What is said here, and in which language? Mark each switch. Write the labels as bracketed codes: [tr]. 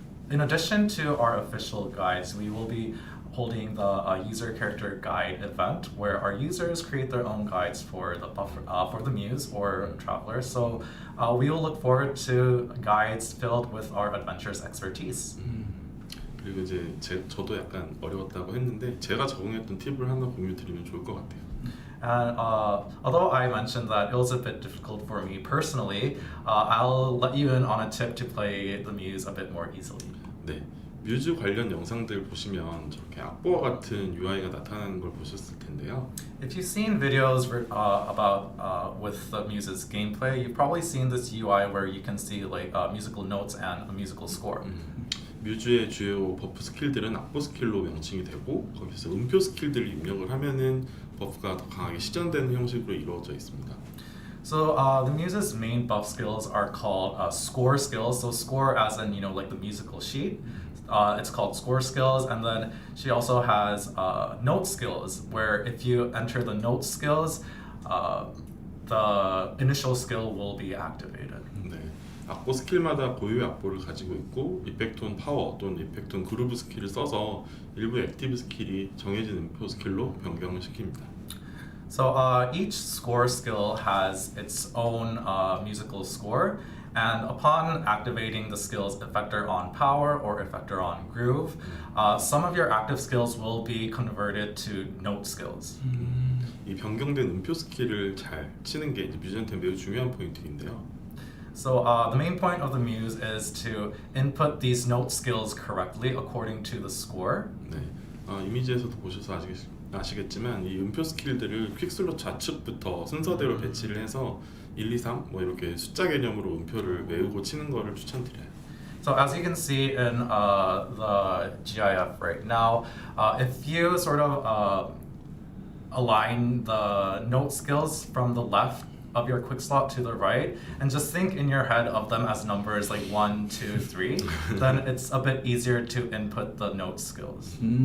[en] In addition to our official guides, we will be holding the user character guide event where our users create their own guides for the buffer, for the Muse or Traveler. So we will look forward to guides filled with our adventurous expertise. [ko] 그리고 이제 저도 약간 어려웠다고 했는데 제가 적응했던 팁을 하나 공유 드리면 좋을 것 같아요. [en] And although I mentioned that it was a bit difficult for me personally, I'll let you in on a tip to play the Muse a bit more easily. [ko] 네, 뮤즈 관련 영상들 보시면 저렇게 악보와 같은 UI가 나타나는 걸 보셨을 텐데요. [en] If you've seen videos about with the Muse's gameplay, you've probably seen this UI where you can see like musical notes and a musical score. [ko] 뮤즈의 주요 버프 스킬들은 악보 스킬로 명칭이 되고 거기서 음표 스킬들을 입력을 하면은 버프가 더 강하게 시전되는 형식으로 이루어져 있습니다. [en] So the Muse's main buff skills are called score skills. So score as in like the musical sheet. It's called score skills, and then she also has note skills, where if you enter the note skills, the initial skill will be activated. [ko] 네, 악보 스킬마다 고유의 악보를 가지고 있고 이펙톤 파워 또는 이펙톤 그루브 스킬을 써서 일부 액티브 스킬이 정해진 음표 스킬로 변경을 시킵니다. [en] So each score skill has its own musical score, and upon activating the skill's effector on power or effector on groove, some of your active skills will be converted to note skills. [ko] 이 변경된 음표 스킬을 잘 치는 게 이제 뮤즈한테 매우 중요한 포인트인데요. [en] So the main point of the Muse is to input these note skills correctly according to the score. [ko] 네, 이미지에서도 보셔서 아시겠지만 이 음표 스킬들을 퀵슬롯 좌측부터 순서대로 배치를 해서 1, 2, 3 뭐 이렇게 숫자 개념으로 음표를 외우고 치는 거를 추천드려요. [en] So as you can see in the GIF right now, if you sort of align the note skills from the left of your quick slot to the right and just think in your head of them as numbers like 1, 2, 3, then it's a bit easier to input the note skills.